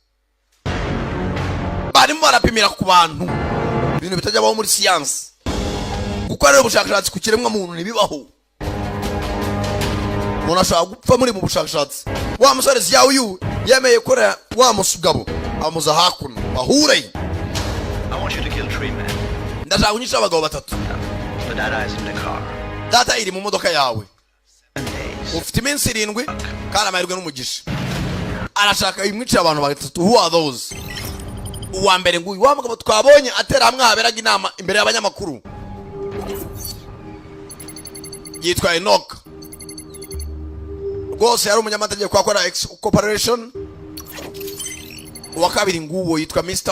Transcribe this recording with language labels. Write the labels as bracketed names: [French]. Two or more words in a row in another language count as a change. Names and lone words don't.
[Kinyarwanda] Barimo barapimira ku bantu. Ibintu bitajya baho muri science. Gukora ubushakashatsi ku kiremwa muntu nibibaho. Umuntu ashaka gupfa muri mu bushakashatsi. Wa musore ziyawe uyu yemeye kora wa musugabo amuza hakuno bahure. [English] I want you to kill 3 men. [Kinyarwanda] Ndashaka kunyisha abagabo batatu. [English] The data is in the car. [Kinyarwanda] Data iri mu modoka yawe. Ufite iminsi 7 kandi amahirwe n'umugisha. Arashaka imwicira abantu batatu. [English] Who are those? [Kinyarwanda] Uwa mbere nguyu wa mugabo twabonye atera hamwe haberaga inama imbere y'abanyamakuru. Yitwa Enoch. Rwose yari umunyamategeko akora X Corporation. Uwa kabiri nguwo yitwa Mr.